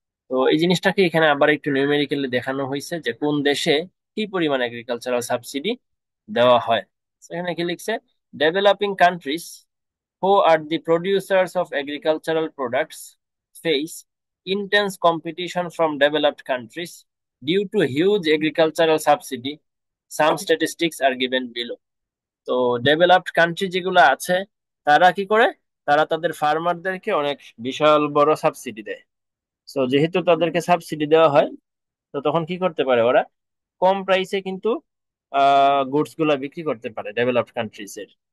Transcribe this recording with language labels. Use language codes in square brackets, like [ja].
[bn] তো এই জিনিসটাকে এখানে আবার একটু নিউমেরিক্যালি দেখানো হয়েছে যে কোন দেশে কি পরিমাণ এগ্রিকালচারাল সাবসিডি দেওয়া হয়। তো এখানে কি লিখছে, [en] Developing countries who are the producers of agricultural products face intense competition from developed countries due to huge agricultural subsidy. Some statistics are given below. [bn] তো ডেভেলপড কান্ট্রি যেগুলো আছে তারা কি করে, তারা তাদের ফার্মারদেরকে অনেক বিশাল বড় সাবসিডি দেয়। তো যেহেতু তাদেরকে সাবসিডি দেওয়া হয়, তো তখন কি করতে পারে ওরা, কম প্রাইসে কিন্তু গুডস গুলা বিক্রি করতে পারে ডেভেলপড কান্ট্রিজ এর।